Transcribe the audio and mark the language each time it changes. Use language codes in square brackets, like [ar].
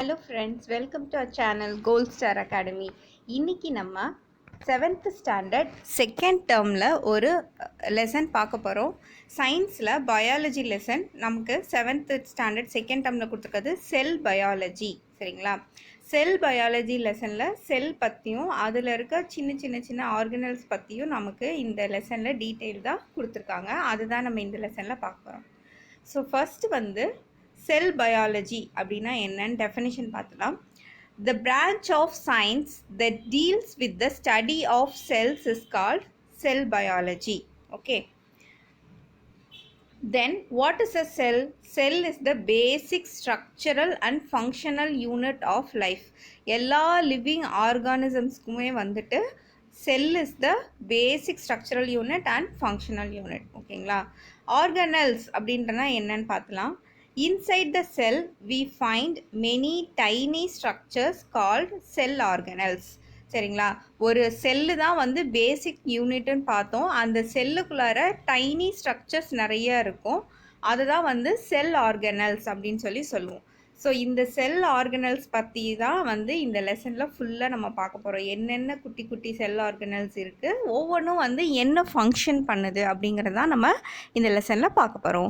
[en] Hello friends, welcome to our channel Gold Star Academy. [ta] இன்னைக்கு நம்ம 7th standard second டேர்மில் ஒரு லெசன் பார்க்க போகிறோம். சயின்ஸில் பயாலஜி லெசன் நமக்கு 7th ஸ்டாண்டர்ட் செகண்ட் டேர்மில் கொடுத்துருக்கிறது செல் பயாலஜி. சரிங்களா? செல் பயாலஜி லெசனில் செல் பற்றியும் அதில் இருக்க சின்ன ஆர்கனல்ஸ் பற்றியும் நமக்கு இந்த லெசனில் டீட்டெயில்டாக கொடுத்துருக்காங்க. அதுதான் நம்ம இந்த லெசனில் பார்க்க போகிறோம். ஸோ ஃபஸ்ட்டு வந்து செல் பயாலஜி அப்படின்னா என்னன்னு டெஃபினிஷன் பார்த்துலாம். [en] The branch of science that deals with the study of cells is called cell biology. Okay. Then what is a cell? Cell is the basic structural and functional unit of life. [ta] எல்லா [en] living organismsக்குமே [ta] வந்துட்டு [en] cell is the basic structural unit and functional unit. [ta] ஓகேங்களா? Organelles அப்படின்றனா என்னன்னு பார்த்துலாம். [en] Inside the cell, we find many tiny structures called cell organelles. [ta] சரிங்களா? ஒரு cell தான் வந்து பேசிக் யூனிட்னு பார்த்தோம். அந்த செல்லுக்குள்ளார டைனி ஸ்ட்ரக்சர்ஸ் நிறைய இருக்கும். அதுதான் வந்து செல் ஆர்கனல்ஸ் அப்படின்னு சொல்லுவோம். ஸோ இந்த செல் ஆர்கனல்ஸ் பற்றி தான் வந்து இந்த லெசனில் ஃபுல்லாக நம்ம பார்க்க போகிறோம். என்னென்ன குட்டி செல் ஆர்கனல்ஸ் இருக்குது, ஒவ்வொன்றும் வந்து என்ன ஃபங்க்ஷன் பண்ணுது அப்படிங்கிறதான் நம்ம இந்த லெசனில் பார்க்க போகிறோம்.